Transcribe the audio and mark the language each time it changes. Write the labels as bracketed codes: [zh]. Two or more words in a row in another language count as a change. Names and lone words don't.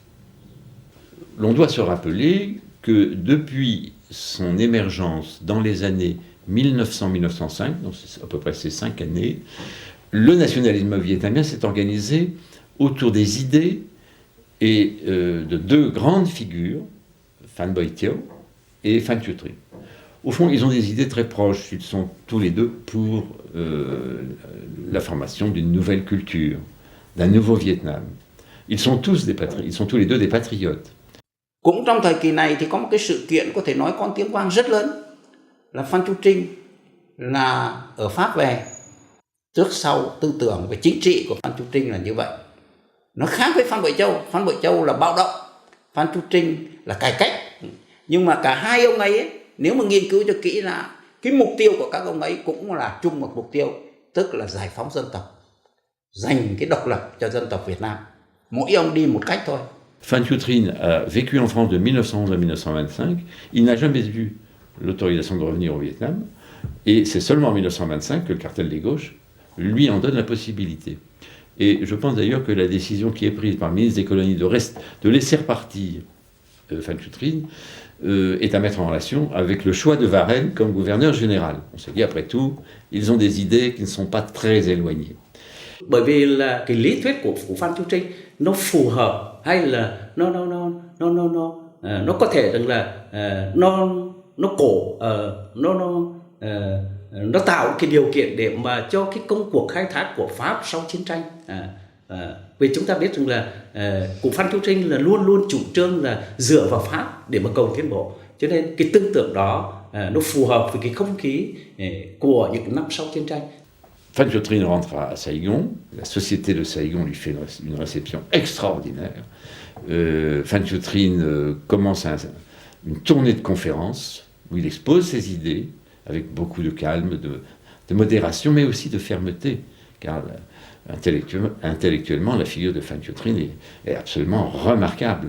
[fr] L'on doit se rappeler que depuis son émergence dans les années 1900-1905, donc c'est à peu près ces 5 années, le nationalisme vietnamien s'est organisé autour des idées et de 2 grandes figures, Phan Boi Thio et Phan Chu Trinh. Au fond, ils ont des idées très proches. Ils sont tous les deux pour la formation d'une nouvelle culture, d'un nouveau Vietnam. Ils sont tous les deux des patriotes. [vi] Cũng trong thời kỳ này thì có một cái sự kiện có thể nói có tiếng vang rất lớn là Phan Chu Trinh là ở Pháp về. Trước sau tư tưởng về chính trị của Phan Chu Trinh là như vậy. Nó khác với Phan Bội Châu. Phan Bội Châu là bạo động, Phan Chu Trinh là cải cách. Nhưng mà cả hai ông ấy, nếu mà nghiên cứu cho kỹ là cái mục tiêu của các ông ấy cũng là chung một mục tiêu, tức là giải phóng dân tộc, giành cái độc lập cho dân tộc Việt Nam. Mỗi ông đi một cách thôi. [fr] Phan Chu Trinh a vécu en France de 1911 à 1925. Il n'a jamais eu l'autorisation de revenir au Vietnam. Et c'est seulement en 1925 que le cartel des gauches lui en donne la possibilité. Et je pense d'ailleurs que la décision qui est prise par le ministre des colonies de laisser repartir Phan Chu Trinh est à mettre en relation avec le choix de Varenne comme gouverneur général. On s'est dit, après tout, ils ont des idées qui ne sont pas très éloignées. [vi] Bởi vì là cái lý thuyết của Phan Chu Trinh nó phù hợp hay là nó có thể rằng là nó tạo cái điều kiện để mà cho cái công cuộc khai thác của Pháp sau chiến tranh. Vì chúng ta biết rằng là cụ Phan Chu Trinh là luôn luôn chủ trương là dựa vào Pháp để mà cầu tiến bộ, cho nên cái tư tưởng đó nó phù hợp với cái không khí của những năm sau chiến tranh. [fr] Phan Chu Trinh rentre à Saigon, la société de Saigon lui fait une réception extraordinaire. Phan Chu Trinh commence une tournée de conférences où il expose ses idées avec beaucoup de calme, de modération, mais aussi de fermeté, car intellectuellement, la figure de Phan Chu Trinh est absolument remarquable.